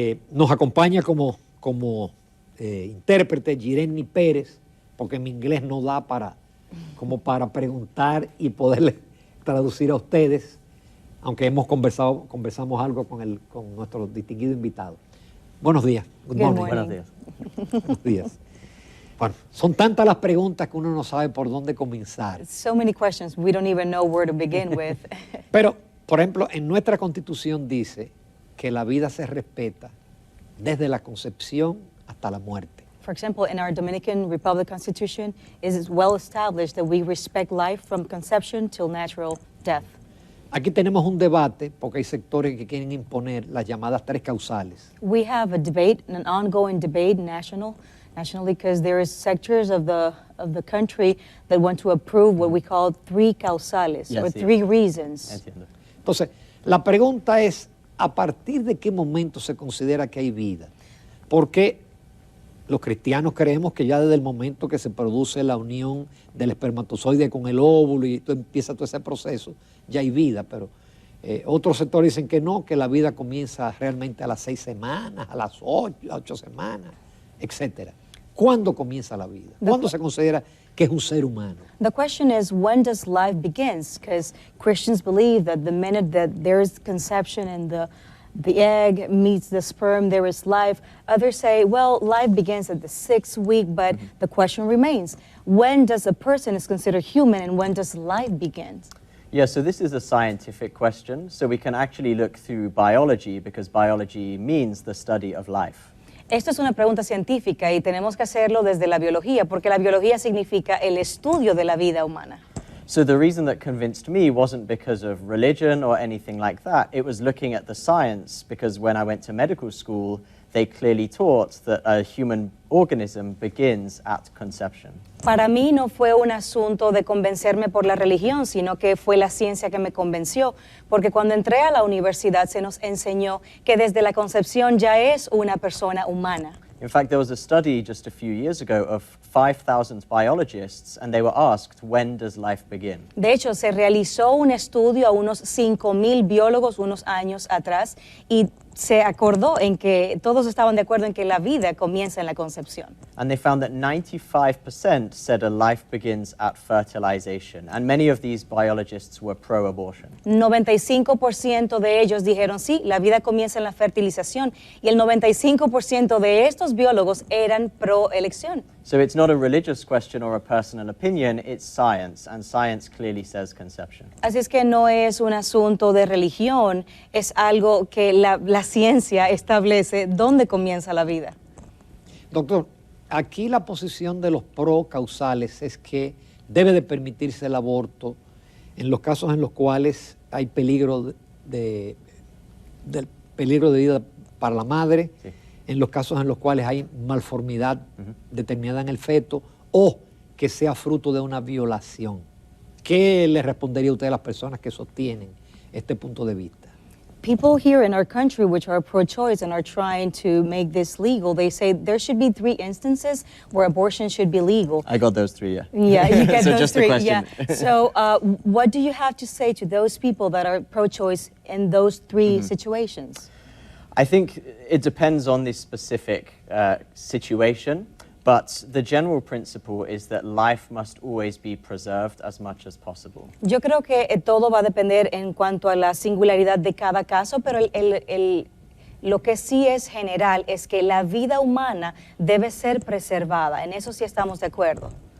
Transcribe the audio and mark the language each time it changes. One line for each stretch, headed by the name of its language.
Spanish: Nos acompaña como intérprete Jireni Pérez, porque mi inglés no da como para preguntar y poderle traducir a ustedes, aunque conversamos algo con nuestro distinguido invitado. Buenos días.
English: Good morning.
Spanish: Buenos días. Buenos días. Bueno, son tantas las preguntas que uno no sabe por dónde comenzar.
English: So many questions, we don't even know where to begin with.
Spanish: Pero, por ejemplo, en nuestra Constitución dice que la vida se respeta desde la concepción hasta la muerte.
English: For example, in our Dominican Republic Constitution, it is well established that we respect life from conception till natural death.
Spanish: Aquí tenemos un debate porque hay sectores que quieren imponer las llamadas tres causales.
English: We have a debate, an ongoing debate nationally, because there is sectors of the country that want to approve what we call three causales, Yes, or
Spanish: sí.
English: three reasons.
Spanish: Entiendo. Entonces, la pregunta es, ¿a partir de qué momento se considera que hay vida? Porque los cristianos creemos que ya desde el momento que se produce la unión del espermatozoide con el óvulo y empieza todo ese proceso, ya hay vida, pero otros sectores dicen que no, que la vida comienza realmente a las 6 semanas, a las 8 semanas, etc. ¿Cuándo comienza la vida? ¿Cuándo se considera que es un ser humano?
English: The question is, when does life begins? Because Christians believe that the minute that there is conception and the egg meets the sperm, there is life. Others say, well, life begins at the 6th week, but the question remains, when does a person is considered human and when does life begin? Yeah, so this is a scientific question. So we can actually look through biology because biology means the study of life.
Spanish: Esto es una pregunta científica y tenemos que hacerlo desde la biología, porque la biología significa el estudio de la vida humana.
English: So the reason that convinced me wasn't because of religion or anything like that. It was looking at the science, because when I went to medical school, they clearly taught that a human organism begins at conception.
Spanish: Para mí no fue un asunto de convencerme por la religión, sino que fue la ciencia que me convenció, porque cuando entré a la universidad se nos enseñó que desde la concepción ya es una persona humana.
English: In fact, there was a study just a few years ago of 5,000 biologists, and they were asked, when does life begin?
Spanish: De hecho, se realizó un estudio a unos 5,000 biólogos unos años atrás y se acordó en que todos estaban de acuerdo en que la vida comienza en la concepción.
English: And they found that 95% said a life begins at fertilization, and many of these biologists were pro-abortion.
Spanish: 95% de ellos dijeron sí, la vida comienza en la fertilización y el 95% de estos biólogos eran pro-elección.
English: So it's not a religious question or a personal opinion, it's science, and science clearly says conception.
Spanish: Así es que no es un asunto de religión, es algo que la ciencia establece dónde comienza la vida. Doctor, aquí la posición de los pro-causales es que debe de permitirse el aborto en los casos en los cuales hay peligro de vida para la madre, Sí. en los casos en los cuales hay malformidad determinada en el feto o que sea fruto de una violación. ¿Qué le respondería usted a las personas que sostienen este punto de vista?
English: People here in our country which are pro-choice and are trying to make this legal, they say there should be 3 instances where abortion should be legal. I got those 3, yeah. Yeah, you get So those just a 3. question. Yeah. So what do you have to say to those people that are pro-choice in those 3 situations? I think it depends on the specific situation, but the general principle is that life must always be preserved as much as possible.
Spanish: Yo creo que todo va a depender en cuanto a la singularidad de cada caso, pero lo que sí es general es que la vida humana debe ser preservada. En eso sí estamos de acuerdo.